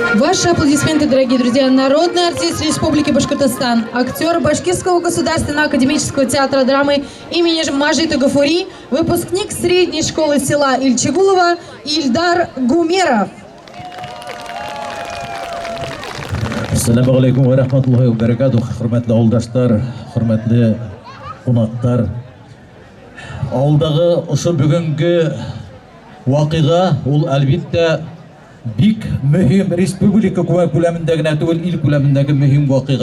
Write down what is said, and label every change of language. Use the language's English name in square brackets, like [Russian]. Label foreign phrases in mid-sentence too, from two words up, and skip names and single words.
[Russian] Ваши аплодисменты, дорогие друзья. Народный артист Республики Башкортостан, актер Башкирского государственного академического театра драмы имени Мажита Гафури, выпускник средней школы села Ильчегулова Ильдар Гумеров. [Arabic] السلام عليكم ورحمة الله وبركاته. [Bashkir] Хөрмәтле авылдашлар, хөрмәтле кунактар. Авылдагы ошо бүгенге вакыйга ул әлбиттә бик мөһим, республика күләмендә генә түгел, ил күләмендәге мөһим вакыйга.